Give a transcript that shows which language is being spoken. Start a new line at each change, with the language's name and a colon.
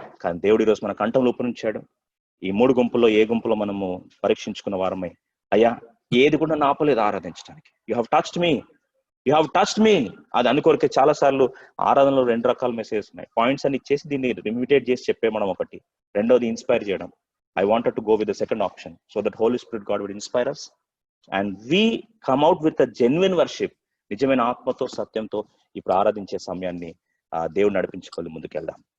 Telugu: కానీ దేవుడు ఈరోజు మన కంఠంలో ఉపనుంచాడు. ఈ 3 గుంపుల్లో ఏ గుంపులో మనము పరీక్షించుకున్న వారమై, అయ్యా ఏది కూడా నన్ను ఆపలేదు ఆరాధించడానికి.
English: you have touched me
Telugu: అది అనుకోరికే చాలా సార్లు ఆరాధనలో 2 రకాల మెసేజెస్ ఉన్నాయి. పాయింట్స్ అని ఇచ్చేసి దీన్ని రిమిటేట్ చేసి చెప్పేమడం ఒకటి, రెండోది ఇన్స్పైర్ చేయడం.
English: I wanted to go with the second option so that Holy Spirit God would inspire us and we come out with a genuine worship.
Telugu: నిజమైన ఆత్మతో సత్యంతో ఇప్పుడు ఆరాధించే సమయాన్ని దేవుడు నడిపించుకొని ముందుకెళ్దాం.